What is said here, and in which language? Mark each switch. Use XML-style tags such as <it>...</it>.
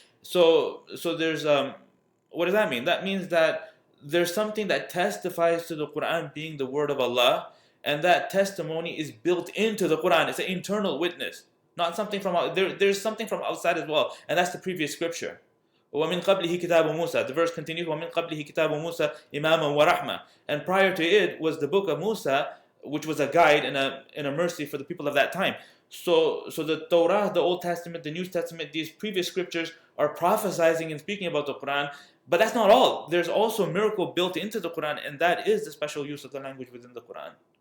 <en>So there's what does that mean? That means that there's something that testifies to the Quran being the word of Allah, and that testimony is built into the Quran. It's an internal witness, not something from there's something from outside as well, and that's the previous scripture.</en> <ar>وَمِن قَبْلِهِ كِتَابُ مُوسَى.</ar> <en>The verse continues,</en> <ar>وَمِن قَبْلِهِ كِتَابُ مُوسَى إِمَامًا وَرَحْمَةً.</ar> <en>And prior to it was the book of Musa, which was a guide and a mercy for the people of that time. So the Torah, the Old Testament, the New Testament, these previous scriptures are prophesizing and speaking about the Quran. But that's not all. There's also a miracle built into the Quran, and that is the special use of the language within the Quran.</en>